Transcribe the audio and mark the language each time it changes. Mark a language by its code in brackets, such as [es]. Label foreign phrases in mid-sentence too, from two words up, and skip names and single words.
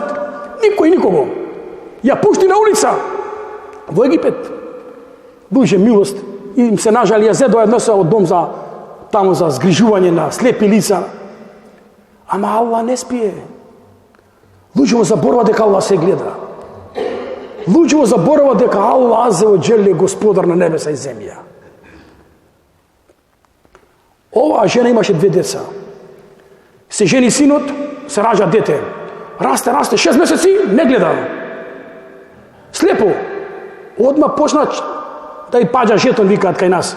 [mk] Никој никого. Ја пушти на улица. Во Египет. Дуže милост. И им се нажали, ја зедоа едноса од дом за таму за згрижување на слепи лица. Ама Аллах не спие. Луѓето заборава дека Аллах се гледа. Луѓето заборава дека [ar] الله عز وجل [mk] е господар на небеса и земја. Оваа жена имаше 2 деца. Се жени синот, се раѓа дете. Расте, 6 месеци, не гледа. Слепо. Одма почна да ја паѓа жетон, викаат кај нас.